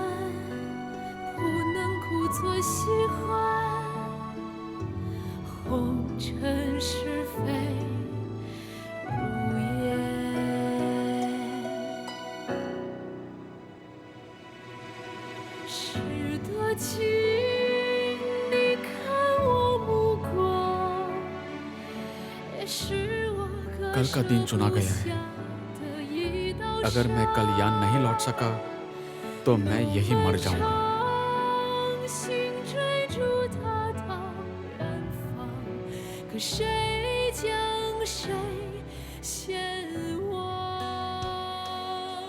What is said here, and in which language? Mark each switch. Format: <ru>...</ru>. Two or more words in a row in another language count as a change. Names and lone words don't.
<zh>不能故作喜欢，红尘是非如烟，识得情，你看我目光，也是我</zh> <hi>कल का दिन चुना गया है। अगर मैं कल यान नहीं लौट सका तो मैं यही मर जाऊंगा।</hi> <zh>心追逐它到远方，可谁将谁先忘？</zh>